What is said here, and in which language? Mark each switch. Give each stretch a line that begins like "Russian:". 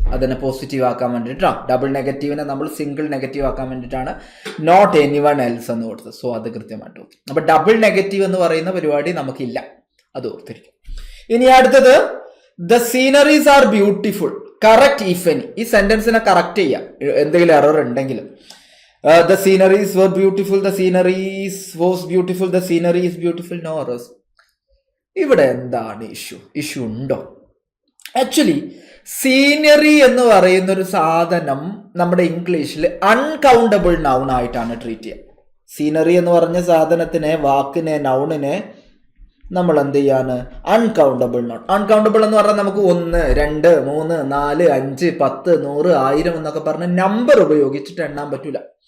Malayalam: അതിനെ പോസിറ്റീവ് ആക്കാൻ വേണ്ടിയിട്ടാണ്. ഡബിൾ നെഗറ്റീവിനെ നമ്മൾ സിംഗിൾ നെഗറ്റീവ് ആക്കാൻ വേണ്ടിയിട്ടാണ്
English: not anyone else
Malayalam: എന്ന് കൊടുത്തത്. സോ അത് കൃത്യമായിട്ട് ഓർത്ത്. അപ്പൊ ഡബിൾ നെഗറ്റീവ് എന്ന് പറയുന്ന പരിപാടി നമുക്കില്ല, അത് ഓർത്തിരിക്കും. ഇനി അടുത്തത്,
English: The sceneries are beautiful. Correct if any.
Malayalam: ഈ സെന്റൻസിനെ കറക്റ്റ് ചെയ്യാം എന്തെങ്കിലും എറർ ഉണ്ടെങ്കിലും.
English: The sceneries were beautiful, the sceneries was beautiful, the scenery is beautiful, no errors.
Malayalam: ഇവിടെ എന്താണ് ഇഷ്യൂ ഉണ്ടോ? ആക്ച്വലി സീനറി എന്ന് പറയുന്ന ഒരു സാധനം നമ്മുടെ ഇംഗ്ലീഷിൽ അൺകൗണ്ടബിൾ നൗൺ ആയിട്ടാണ് ട്രീറ്റ് ചെയ്യുക. സീനറി എന്ന് പറഞ്ഞ സാധനത്തിനെ, വാക്കിനെ, നൗണിനെ നമ്മൾ എന്ത് ചെയ്യാണ് അൺകൗണ്ടബിൾ നൗൺ. അൺകൗണ്ടബിൾ എന്ന് പറഞ്ഞാൽ നമുക്ക് 1, 2, 3, 4, 5, 10, 100, 1000 എന്നൊക്കെ പറഞ്ഞ നമ്പർ ഉപയോഗിച്ചിട്ട് എണ്ണാൻ പറ്റൂല.